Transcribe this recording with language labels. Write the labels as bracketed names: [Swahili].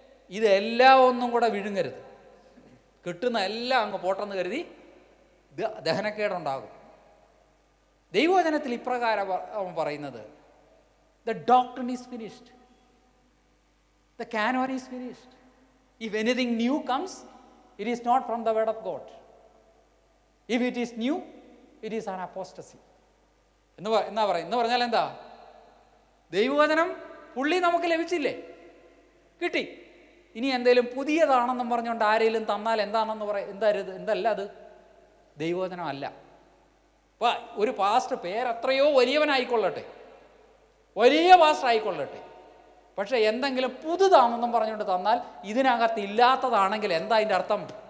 [Malayalam] ഇതെല്ലാം ഒന്നും കൂടെ വിഴുങ്ങരുത്. കിട്ടുന്ന എല്ലാം അങ്ങ് പോട്ടെന്ന് കരുതി ദഹനക്കേടുണ്ടാകും. ദൈവവചനത്തിൽ ഇപ്രകാരം പറയുന്നത്, [English] The doctrine is finished, the canon is finished. If anything new comes, it is not from the word of God. If it is new, it is an apostasy. [Malayalam] എന്നാ പറയും? എന്ന് പറഞ്ഞാൽ എന്താ? ദൈവവചനം പുള്ളി നമുക്ക് ലഭിച്ചില്ലേ, കിട്ടി. ഇനി എന്തെങ്കിലും പുതിയതാണെന്നും പറഞ്ഞുകൊണ്ട് ആരെങ്കിലും തന്നാൽ എന്താണെന്ന് എന്തല്ല അത്? ദൈവവചനം അല്ല. അപ്പോൾ ഒരു പാസ്റ്റർ പേരെത്രയോ വലിയവനായിക്കൊള്ളട്ടെ, വലിയ പാസ്റ്റർ ആയിക്കൊള്ളട്ടെ, പക്ഷെ എന്തെങ്കിലും പുതുതാണെന്നും പറഞ്ഞുകൊണ്ട് തന്നാൽ ഇതിനകത്ത് ഇല്ലാത്തതാണെങ്കിൽ എന്താ അതിൻ്റെ അർത്ഥം?